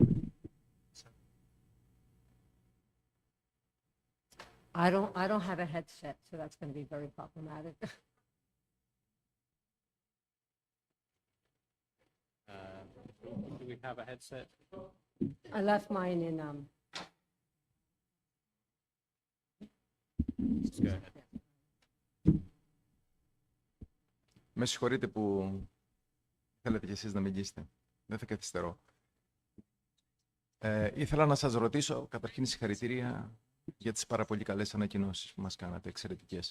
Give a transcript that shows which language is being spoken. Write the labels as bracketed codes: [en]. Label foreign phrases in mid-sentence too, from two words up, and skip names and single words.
[en] I don't have a headset, so that's going to be very problematic. Do we have a headset? I left mine in. Let's go ahead. [el] Με συγχωρείτε που θέλετε κι εσείς να μιλήσετε. Δεν θα καθυστερώ. Ήθελα να σας ρωτήσω, καταρχήν συγχαρητήρια για τις πάρα πολύ καλές ανακοινώσεις που μας κάνατε, εξαιρετικές.